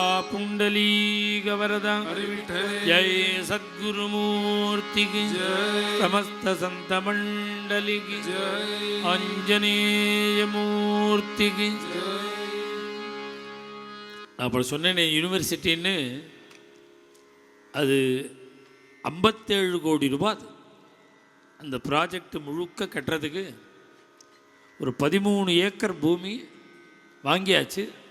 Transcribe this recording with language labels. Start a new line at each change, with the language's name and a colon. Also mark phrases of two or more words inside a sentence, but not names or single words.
Hindi: पुंडलीक वरदा जय सद्गुरुमूर्ति की समस्त संत मंडली की आंजनेय मूर्ति की.
Tamil: அப்போ சொன்னேனே யூனிவர்சிட்டின்னு, அது 57 கோடி ரூபாய். அந்த ப்ராஜெக்ட் முழுக்க கட்டுறதுக்கு ஒரு 13 ஏக்கர் பூமி வாங்கியாச்சு.